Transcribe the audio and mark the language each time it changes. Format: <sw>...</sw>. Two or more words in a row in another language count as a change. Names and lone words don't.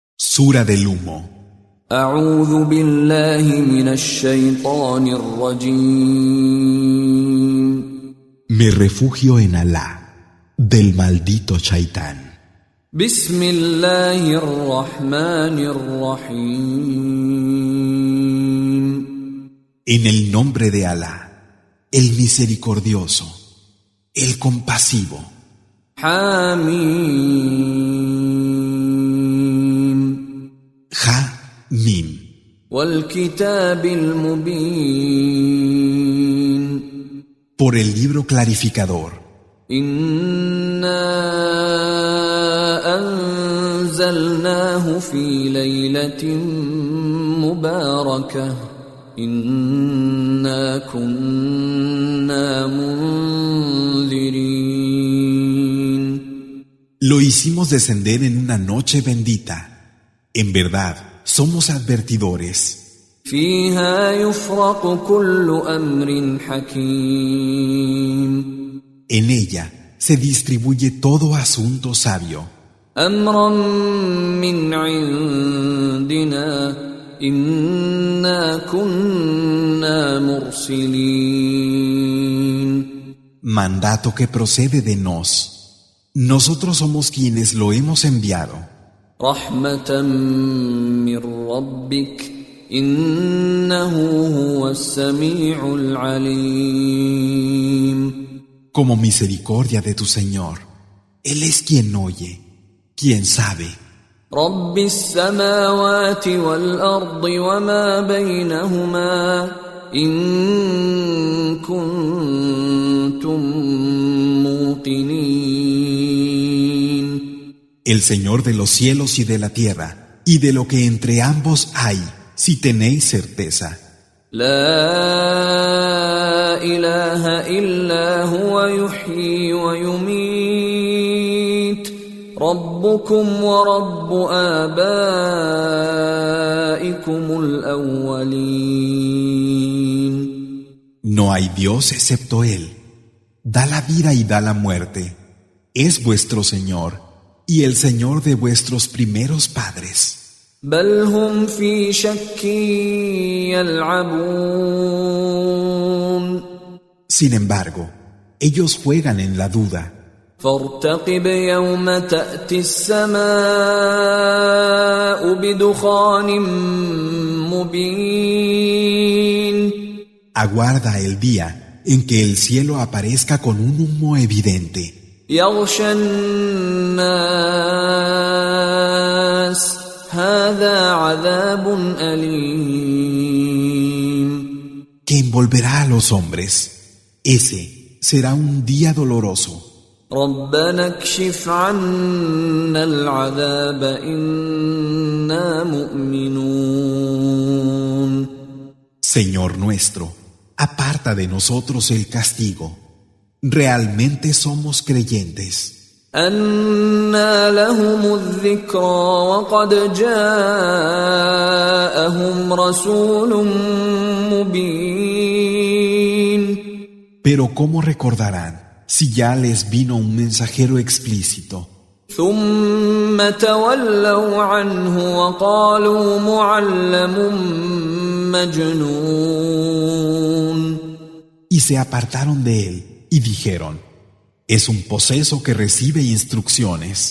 <es>Sura del humo.</es> <ar>أعوذ بالله من الشيطان الرجيم.</ar> <es>Me refugio en Alá, del maldito Shaitán.</es> <ar>بسم الله الرحمن الرحيم.</ar> <es>En el nombre de Alá, el misericordioso, el compasivo.</es> <ar>حميم.</ar> <es>Ha Mim.</es> <ar>والكتاب المبين.</ar> <es>Por el libro clarificador.</es> <ar>إنا أنزلناه في ليلة مباركة إنا كنا منذرين.</ar> <es>Lo hicimos descender en una noche bendita. En verdad, somos advertidores.</es> <ar>فيها يفرق كل أمر حكيم.</ar> <es>En ella se distribuye todo asunto sabio.</es> <ar>أمرا من عندنا إنا كنا مرسلين.</ar> <es>Mandato que procede de nos. Nosotros somos quienes lo hemos enviado.</es> <ar>رحمة من ربك إنه هو السميع العليم.</ar> <es>Como misericordia de tu Señor. Él es quien oye, quien sabe.</es> <ar>رب السماوات والأرض وما بينهما إن كنتم موقنين.</ar> <es>El Señor de los cielos y de la tierra, y de lo que entre ambos hay, si tenéis certeza.</es> <ar>لا إله إلا هو يحيي ويميت ربكم ورب آبائكم الأولين.</ar> <es>No hay Dios excepto Él. Da la vida y da la muerte. Es vuestro Señor y el Señor de vuestros primeros padres.</es> <ar>بل هم في شك يلعبون.</ar> <es>Sin embargo, ellos juegan en la duda.</es> <ar>فارتقب يوم تأتي السماء بدخان مبين.</ar> <es>Aguarda el día en que el cielo aparezca con un humo evidente.</es> <ar>يغشى الناس هذا عذاب أليم.</ar> <es>Que envolverá a los hombres. Ese será un día doloroso.</es> <ar>ربنا اكشف عنا العذاب إنا مؤمنون.</ar> <es>Señor nuestro, aparta de nosotros el castigo. Realmente somos creyentes.</es> <ar>أنى لهم الذكرى وقد جاءهم رسول مبين.</ar> <es>Pero ¿cómo recordarán si ya les vino un mensajero explícito?</es> <ar>ثم تولوا عنه وقالوا معلم مجنون.</ar> <es>Y se apartaron de él y dijeron: es un poseso que recibe instrucciones.</es>